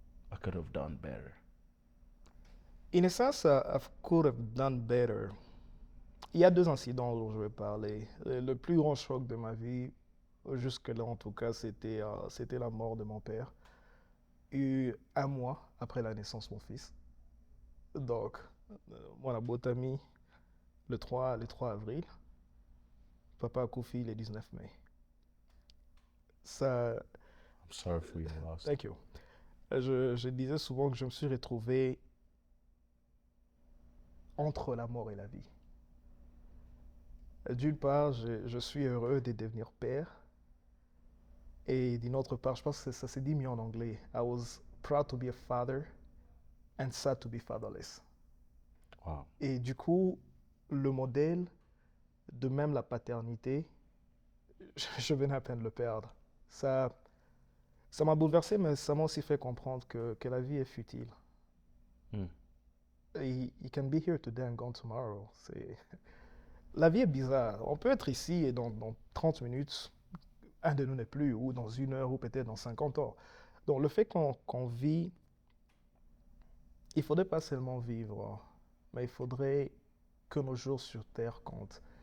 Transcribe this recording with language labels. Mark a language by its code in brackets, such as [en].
[en] I could have done better. In a sense, I could have done better. [fr] Il y a 2 incidents dont je vais parler. Le plus grand choc de ma vie, jusque-là en tout cas, c'était la mort de mon père. Et 1 mois après la naissance de mon fils. Donc, moi, la Botami, le 3 avril. Papa Koufi, le 19 mai. Ça... [en] I'm sorry for your loss. Thank you. [fr] Je disais souvent que je me suis retrouvé entre la mort et la vie. D'une part, je suis heureux de devenir père. Et d'une autre part, je pense que ça s'est dit mieux en anglais. [en] I was proud to be a father and sad to be fatherless. Wow. [fr] Et du coup, le modèle de même la paternité, je venais à peine de le perdre. Ça m'a bouleversé, mais ça m'a aussi fait comprendre que la vie est futile. [en] You can be here today and gone tomorrow. [fr] la vie est bizarre. On peut être ici et dans 30 minutes, un de nous n'est plus, ou dans 1 heure, ou peut-être dans 50 ans. Donc le fait qu'on vit, il ne faudrait pas seulement vivre, mais il faudrait que nos jours sur Terre comptent.